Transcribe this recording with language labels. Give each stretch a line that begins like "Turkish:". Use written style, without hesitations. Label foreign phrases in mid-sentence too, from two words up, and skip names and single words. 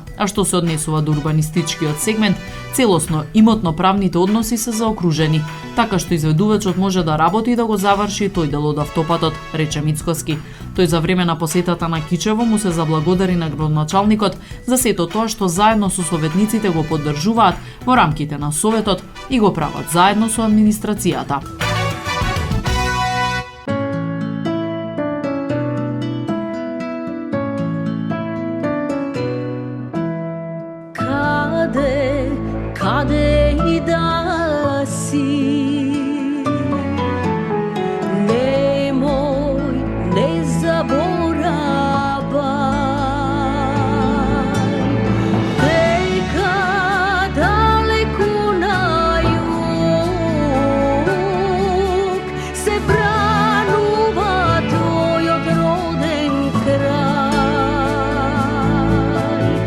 Macedonian: А што се однесува до урбанистичкиот сегмент, целосно имотно-правните односи се заокружени, така што изведувачот може да работи и да го заврши тој дел од автопатот, рече Мицкоски. Тој за време на посетата на Кичево му се заблагодари на градоначалникот за сето тоа што заедно со советниците го поддржуваат во рамките на советот и го прават заедно со администрацијата. Каде и да си, немој, не заборавај, нека далеко на југ се бранува твој одроден крај.